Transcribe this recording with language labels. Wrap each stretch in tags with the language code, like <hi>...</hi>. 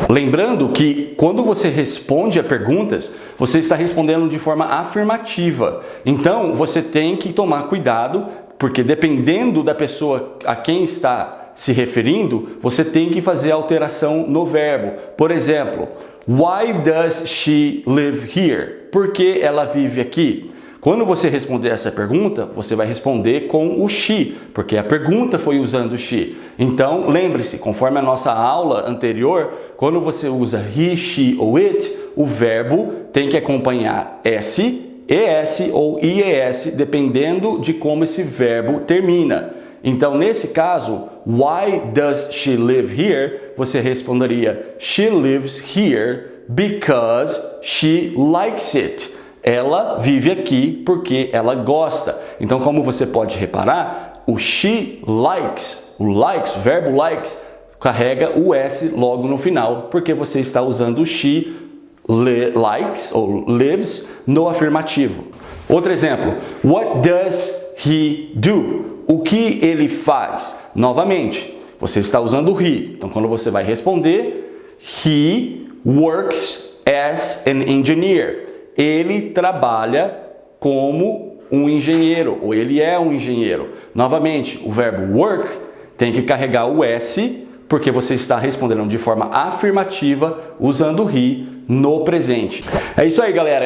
<pt>Lembrando que quando você responde a perguntas, você está respondendo de forma afirmativa. Então, você tem que tomar cuidado, porque dependendo da pessoa a quem está se referindo, você tem que fazer alteração no verbo. Por exemplo,</pt> <en>why does she live here?</en> <pt>Por que ela vive aqui? Quando você responder essa pergunta, você vai responder com o she, porque a pergunta foi usando o she. Então, lembre-se, conforme a nossa aula anterior, quando você usa he, she ou it, o verbo tem que acompanhar s, es ou ies, dependendo de como esse verbo termina. Então, nesse caso,</pt> <en>why does she live here?</en> <pt>Você responderia,</pt> <en>she lives here because she likes it.</en> <pt>Ela vive aqui porque ela gosta. Então, como você pode reparar, o she likes, o likes, o verbo likes, carrega o S logo no final, porque você está usando o she likes ou lives no afirmativo. Outro exemplo,</pt> <en>what does he do?</en> <pt>O que ele faz? Novamente, você está usando o he. Então, quando você vai responder,</pt> <en>he works as an engineer.</en> <pt>Ele trabalha como um engenheiro, ou ele é um engenheiro. Novamente, o verbo work tem que carregar o S, porque você está respondendo de forma afirmativa, usando o he no presente. É isso aí, galera.</pt>